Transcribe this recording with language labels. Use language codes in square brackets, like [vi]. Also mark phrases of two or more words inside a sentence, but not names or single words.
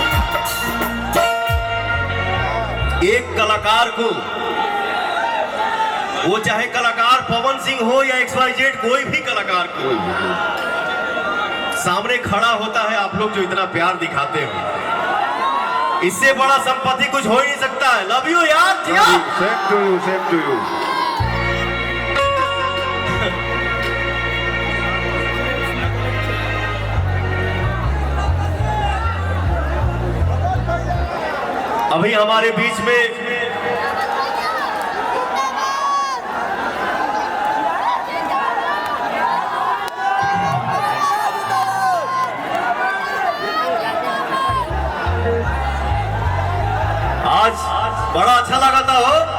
[hi] एक कलाकार को, वो चाहे कलाकार पवन सिंह हो या XYZ, कोई भी कलाकार को सामने खड़ा होता है आप लोग जो इतना प्यार दिखाते हो, इससे बड़ा संपत्ति कुछ हो ही नहीं सकता है। [en] love you यार। same to you, same to you. [hi] अभी हमारे बीच में आज बड़ा अच्छा लगा था हो।